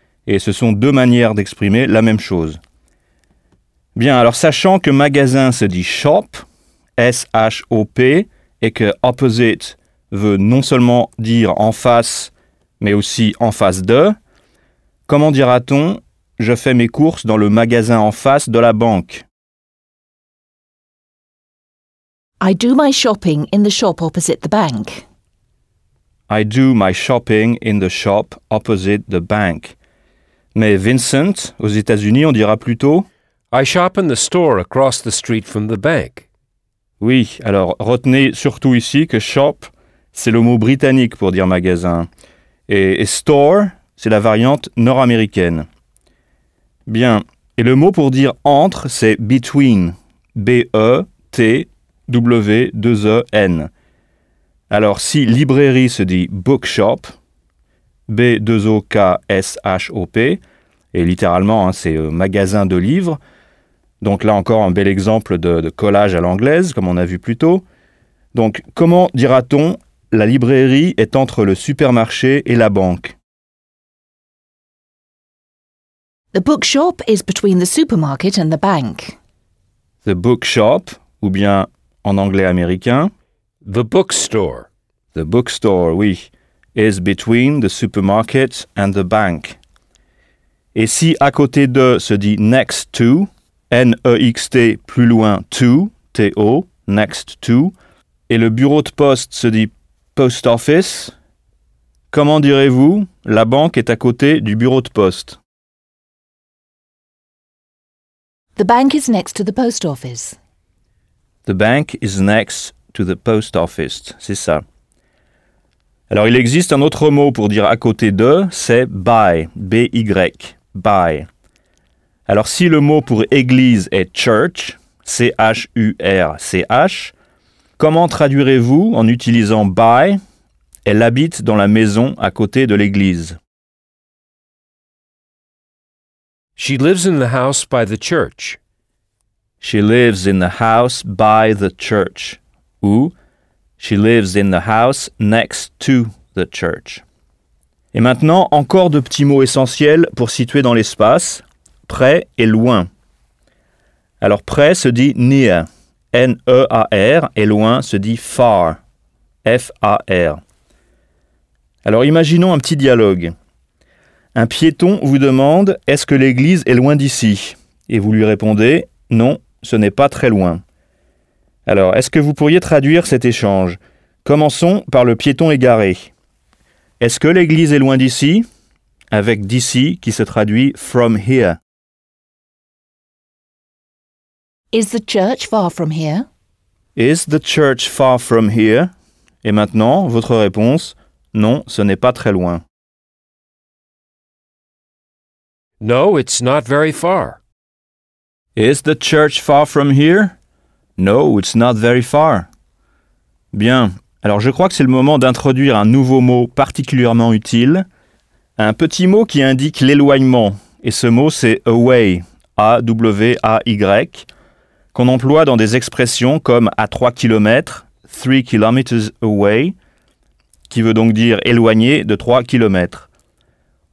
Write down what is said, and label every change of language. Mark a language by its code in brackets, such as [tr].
[fr] Et ce sont deux manières d'exprimer la même chose. Bien, alors, sachant que magasin se dit shop, S-H-O-P, et que opposite veut non seulement dire en face, mais aussi en face de, comment dira-t-on « je fais mes courses dans le magasin en face de la banque » [en] I do my shopping in the shop opposite the bank. I do my shopping in the shop opposite the bank. [fr] Mais Vincent, aux États-Unis, on dira plutôt [en] I shop in the store across the street from the bank. [fr] Oui, alors retenez surtout ici que shop, c'est le mot britannique pour dire magasin. Et store, c'est la variante nord-américaine. Bien, et le mot pour dire entre, c'est between. B-E-T. W-2-E-N. Alors, si librairie se dit bookshop, B-2-O-K-S-H-O-P, et littéralement, hein, c'est magasin de livres, donc là encore un bel exemple de collage à l'anglaise, comme on a vu plus tôt. Donc, comment dira-t-on « la librairie est entre le supermarché et la banque » [en] The bookshop is between the supermarket and the bank. The bookshop, [fr] ou bien... En anglais américain, [en] the bookstore. The bookstore, oui, is between the supermarket and the bank. [fr] Et si à côté de se dit next to, N-E-X-T, plus loin, to, T-O, next to, et le bureau de poste se dit post office, comment direz-vous la banque est à côté du bureau de poste? [en] The bank is next to the post office. The bank is next to the post office, [fr] c'est ça. Alors, il existe un autre mot pour dire à côté de, c'est by, B-Y, by. Alors, si le mot pour église est church, C-H-U-R-C-H, comment traduirez-vous en utilisant by, elle habite dans la maison à côté de l'église? [en] She lives in the house by the church. She lives in the house by the church. Ou, she lives in the house next to the church. [fr] Et maintenant, encore deux petits mots essentiels pour situer dans l'espace, près et loin. Alors, près se dit near, N-E-A-R, et loin se dit far, F-A-R. Alors, imaginons un petit dialogue. Un piéton vous demande, est-ce que l'église est loin d'ici? Et vous lui répondez, non. Ce n'est pas très loin. Alors, est-ce que vous pourriez traduire cet échange? Commençons par le piéton égaré. Est-ce que l'église est loin d'ici? Avec d'ici qui se traduit from here. [en] Is the church far from here? Is the church far from here? [fr] Et maintenant, votre réponse, non, ce n'est pas très loin. [en] No, it's not very far. Is the church far from here? No, it's not very far. Bien, [fr] Alors, je crois que c'est le moment d'introduire un nouveau mot particulièrement utile. Un petit mot qui indique l'éloignement. Et ce mot, c'est « away », A-W-A-Y, qu'on emploie dans des expressions comme « à 3 km »,« [en] 3 kilometers away [fr] », qui veut donc dire « éloigné de 3 km ».